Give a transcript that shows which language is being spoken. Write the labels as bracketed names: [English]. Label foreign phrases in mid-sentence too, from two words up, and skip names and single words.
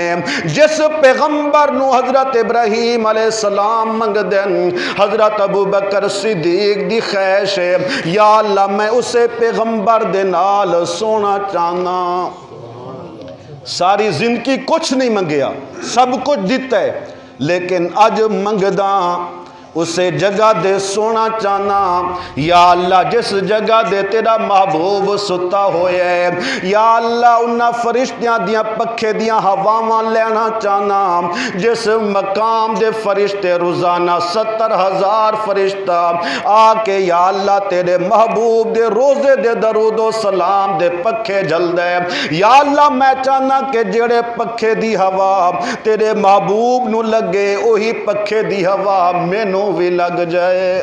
[Punjabi] جس پیغمبر نوں حضرت ابراہیم علیہ السلام منگدے حضرت ابو بکر صدیق دی خواہش ہے, [Arabic] یا اللہ [Punjabi] میں اسے پیغمبر دے نال سونا چاہنا. ساری زندگی کچھ نہیں منگیا، سب کچھ دتا ہے، لیکن اج منگدا اسے جگہ دے سونا چاہنا [Arabic] یا اللہ [Punjabi] جس جگہ دے تیرا محبوب ستا ہوئے ہے [Arabic] یا اللہ [Punjabi] انہاں فرشتیاں دیاں پکھے دیاں ہواواں لینا چاہنا جس مقام دے فرشتے روزانہ 70,000 فرشتہ آ کے [Arabic] یا اللہ [Punjabi] تیرے محبوب دے روزے دے درود و سلام دے پکھے جل دے [Arabic] یا اللہ [Punjabi] میں چاہنا کہ جڑے پکھے دی ہوا تیرے محبوب نو لگے وہی پکھے دی ہوا مینوں بھی لگ جائے۔